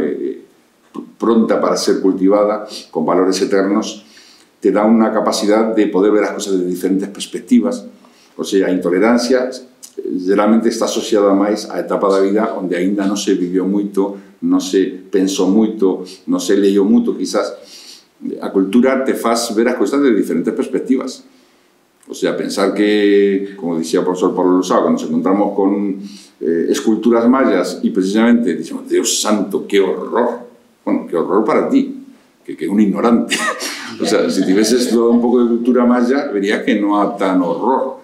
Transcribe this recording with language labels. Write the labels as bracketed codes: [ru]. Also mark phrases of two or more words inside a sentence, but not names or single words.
[gl] Pronta para ser cultivada, con valores eternos, te da unha capacidade de poder ver as cosas de diferentes perspectivas. [es] O sea, [gl] a intolerancia geralmente está asociada máis á etapa da vida onde aínda non se viviu moito, non se pensou moito, non se leyó moito, quizás, a cultura te faz ver as cousas de diferentes perspectivas. [es] O sea, pensar que, como decía el profesor Pablo Losao, que nos encontramos con esculturas mayas y precisamente decimos, Dios santo, qué horror. Bueno, qué horror para ti, que es un ignorante. O sea, si tuvieses todo un poco de cultura maya, verías que no hay tan horror.